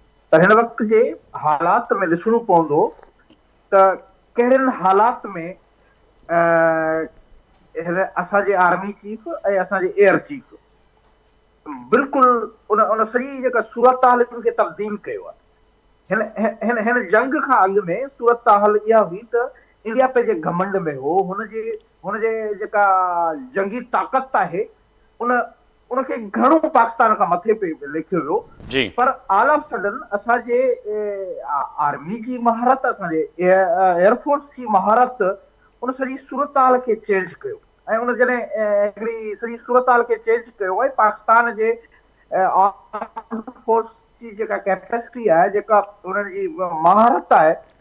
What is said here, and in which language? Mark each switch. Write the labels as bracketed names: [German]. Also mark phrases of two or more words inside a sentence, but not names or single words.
[Sindhi] पर हिन वक़्त जे हालात में ॾिसणो पवंदो त कहिड़नि हालात में असांजे [English] army chief [Sindhi] ऐं असांजे [English] air chief [Sindhi] बिल्कुलु उन सॼी जेका सूरत हाल खे तब्दील कयो आहे। हिन जंग खां अॻु में सूरत हाल इहा हुई त इंडिया पंहिंजे घमंड में हो, हुनजे जेका जंगी ताक़त आहे उनखे घणो पाकिस्तान खां मथे पे लिखियो वियो। पर [English] all of sudden [Sindhi] असांजे आर्मी जी महारत, असांजे एयरफोर्स जी महारत उन सॼी सूरत हाल खे चेंज कयो, ऐं उन जॾहिं हिकिड़ी सॼी सूरत हाल खे चेंज कयो आहे, पाकिस्तान जे [English] arm force [Sindhi] जी जेका कैपेसिटी आहे, जेका उन्हनि जी महारत आहे,